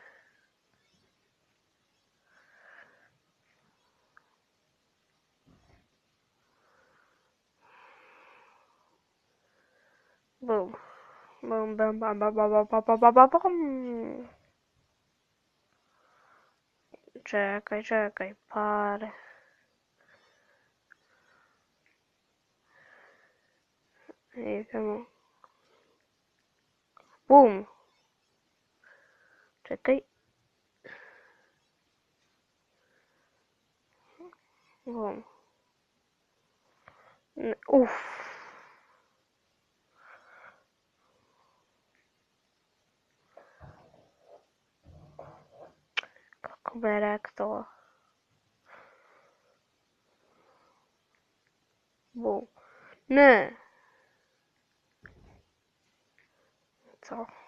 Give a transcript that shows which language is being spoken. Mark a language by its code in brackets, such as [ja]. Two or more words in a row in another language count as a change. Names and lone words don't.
[sr] Bum. Bum, bum, bum, bum, bum, bum, bum, bum, bum, bum. Čekaj, pare. Idemo. Bum. Čekaj. Bum. Uff. Kako bi rekao. Bum. Ne. Co?